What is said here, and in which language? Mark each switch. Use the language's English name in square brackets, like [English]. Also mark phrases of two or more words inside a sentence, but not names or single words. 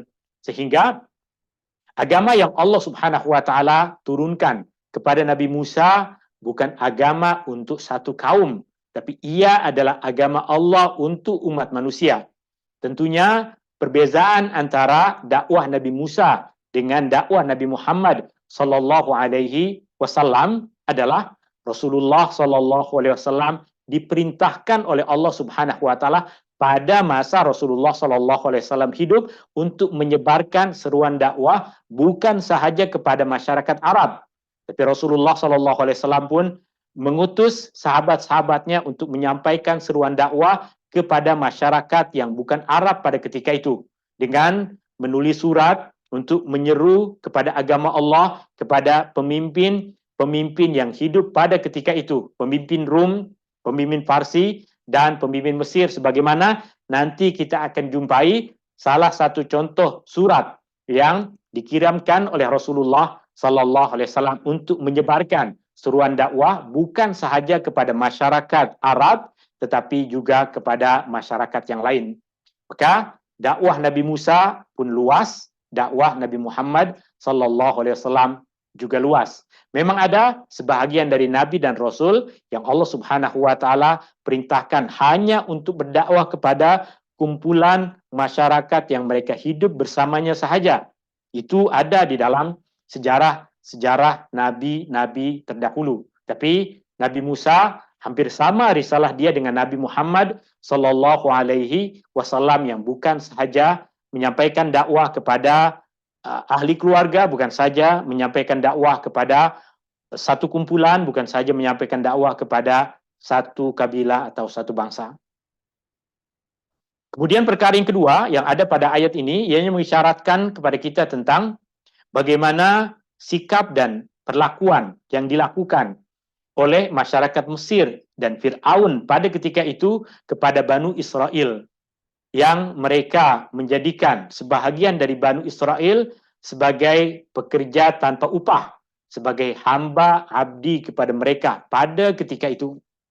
[Malay] Sehingga agama yang [Arabic] الله سبحانه وتعالى [Malay] turunkan kepada Nabi Musa bukan agama untuk satu kaum, tapi ia adalah agama Allah untuk umat manusia. Tentunya perbezaan antara dakwah Nabi Musa dengan dakwah Nabi Muhammad [Arabic] صلى الله عليه وسلم [Malay] adalah Rasulullah [Arabic] صلى الله عليه [Malay] wasallam diperintahkan oleh [Arabic] الله سبحانه وتعالى [Malay] pada masa Rasulullah [Arabic] صلى الله عليه وسلم [Malay] hidup untuk menyebarkan seruan dakwah bukan sahaja kepada masyarakat Arab, tapi Rasulullah [Arabic] صلى الله عليه وسلم [Malay] pun mengutus sahabat-sahabatnya untuk menyampaikan seruan dakwah kepada masyarakat yang bukan Arab pada ketika itu, dengan menulis surat untuk menyeru kepada agama Allah kepada pemimpin yang hidup pada ketika itu, pemimpin Rum, pemimpin Parsi, dan pemimpin Mesir, sebagaimana nanti kita akan jumpai salah satu contoh surat yang dikirimkan oleh Rasulullah [Arabic] صلى الله عليه وسلم [Malay] untuk menyebarkan seruan dakwah bukan sahaja kepada masyarakat Arab tetapi juga kepada masyarakat yang lain. Maka dakwah Nabi Musa pun luas, dakwah Nabi Muhammad [Arabic] صلى الله عليه وسلم [Malay] juga luas. Memang ada sebahagian dari nabi dan rasul yang [Arabic] الله سبحانه وتعالى [Malay] perintahkan hanya untuk berdakwah kepada kumpulan masyarakat yang mereka hidup bersamanya sahaja. Itu ada di dalam sejarah nabi-nabi terdahulu. Tapi Nabi Musa hampir sama risalah dia dengan Nabi Muhammad [Arabic] صلى الله عليه وسلم [Malay] yang bukan sahaja menyampaikan dakwah kepada ahli keluarga, bukan saja menyampaikan dakwah kepada satu kumpulan, bukan saja menyampaikan dakwah kepada satu kabilah atau satu bangsa. Kemudian perkara yang kedua yang ada pada ayat ini, ianya mengisyaratkan kepada kita tentang bagaimana sikap dan perlakuan yang dilakukan oleh masyarakat Mesir dan Fir'aun pada ketika itu kepada Banu Israel, yang mereka menjadikan sebahagian dari Banu Israel sebagai pekerja tanpa upah, sebagai hamba abdi kepada mereka pada ketika itu.